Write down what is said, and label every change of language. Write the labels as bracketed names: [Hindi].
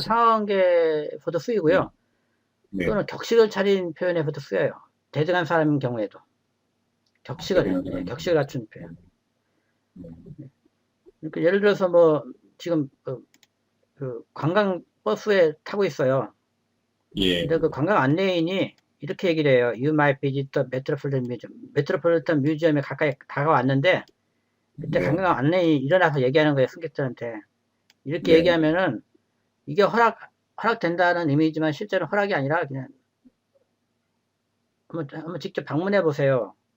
[Korean] 상호관계에서도 쓰이고요. 또는 격식을 차린 표현에서도 쓰여요. 대등한 사람인 경우에도. 격식을 갖춘 표현. 그러니까 예를 들어서 뭐 지금 그 관광 버스에 타고 있어요. 근데 그 관광 안내인이 이렇게 얘기를 해요. [English] You might visit the Metropolitan Museum. [Korean] 메트로폴리탄 뮤지엄에 가까이 다가왔는데 그때 관광 안내인이 일어나서 얘기하는 거예요. 승객들한테. 이렇게 얘기하면은 이게 허락된다는 의미지만 실제로 허락이 아니라 그냥 한번 직접 방문해 보세요.